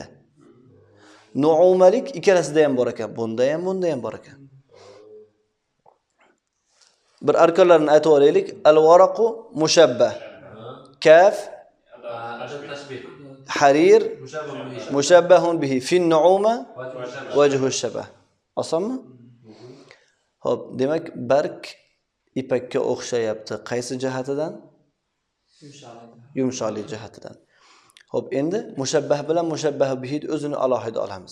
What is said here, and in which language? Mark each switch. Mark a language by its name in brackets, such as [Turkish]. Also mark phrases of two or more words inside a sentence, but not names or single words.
[Uzbek] Nu'umalik ikkalasida ham bor ekan, bunda ham bor ekan. Bir arkanlarni aytib o'raylik. [Arabic] الورق مشبه. كالحرير مشبه به في النعومة وجه شبه. Osonmi? [Uzbek] Xo'p, demak, barg ipakka o'xshayapti. Qaysi jihatidan? Yumshoqlik jihatidan. Xo'p, endi mushabbah bilan [Arabic] مشبه به [Uzbek] o'zini alohida olamiz.